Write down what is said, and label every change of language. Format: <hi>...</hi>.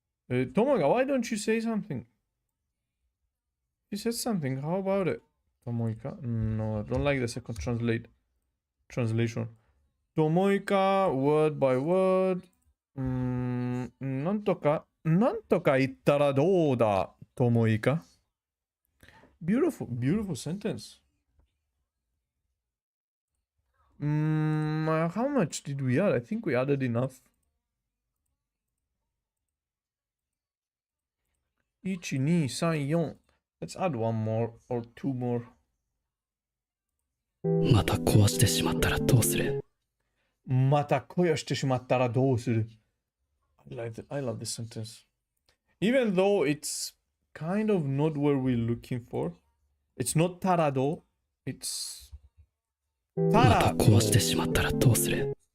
<en>Tomoika, why don't you say something? You said something. How about it, Tomoika? No, I don't like the second translation. Tomoika, word by word.</en> <ja>なんとか言ったらどうだ、Tomoika?</ja> <en>Beautiful sentence. How much did we add? I think we added enough. 1, 2, 3, 4. Let's add one more or two more.</en> <ja>また壊してしまったらどうする？また壊してしまったらどうする？</ja> <en>I love this sentence. Even though it's kind of not what we're looking for. It's not たらど。It's たら。</en> <ja>また壊してしまったらどうする？</ja>